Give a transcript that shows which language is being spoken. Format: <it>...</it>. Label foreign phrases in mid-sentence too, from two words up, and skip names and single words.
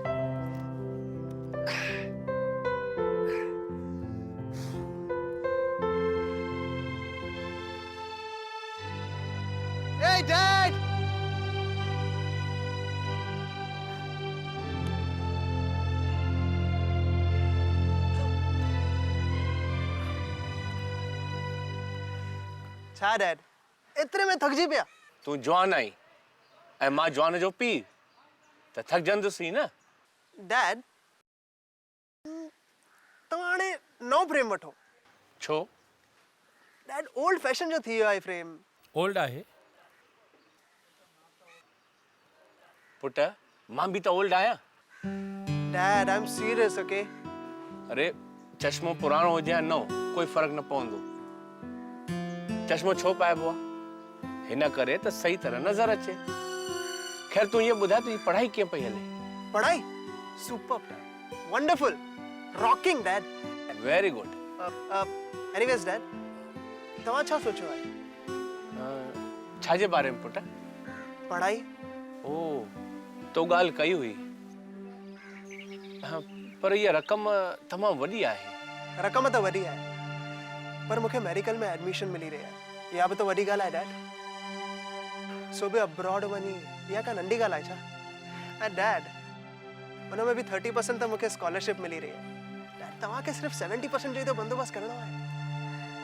<en>Hey, Dad!</en> <sd>छा डैड एतिरे में थकिजी पिया तूं जवान आई ऐं मां जवान जो पीउ त थकजंदुसि ई न डैड तव्हां हाणे नओं फ्रेम वठो छो डैड</sd> <en>old fashion</en> <sd>जो थी वियो आहे फ्रेम ओल्ड आहे पुट मां बि त ओल्ड आहियां</sd> <en>Dad I am serious okay</en> <sd>अरे चश्मो पुराणो हुजे या नओं कोई फ़र्क़ु न पवंदो चश्मो छो पाइबो आहे हिन करे त सही तरह नज़र अचे ख़ैर तूं इहो ॿुधाए तुंहिंजी पढ़ाई कीअं पई हले</sd> <en>पढ़ाई super Dad wonderful rocking Dad very good anyways Dad</en> <sd>तव्हां छा सोचियो आहे छाजे बारे में पुट पढ़ाई ओ तो ॻाल्हि कई हुई पर इहा रक़म तमामु वॾी आहे रक़म त वॾी आहे पर मूंखे मेडिकल में एडमिशन मिली रही आहे इहा बि त वॾी ॻाल्हि आहे डैड सो बि अब्रॉड वञी इहा का नंढी ॻाल्हि आहे छा ऐं डैड हुन में बि 30% त मूंखे स्कॉलरशिप मिली रही आहे डैड तव्हांखे सिर्फ़ु 70% जो ई त बंदोबस्तु करिणो आहे</sd>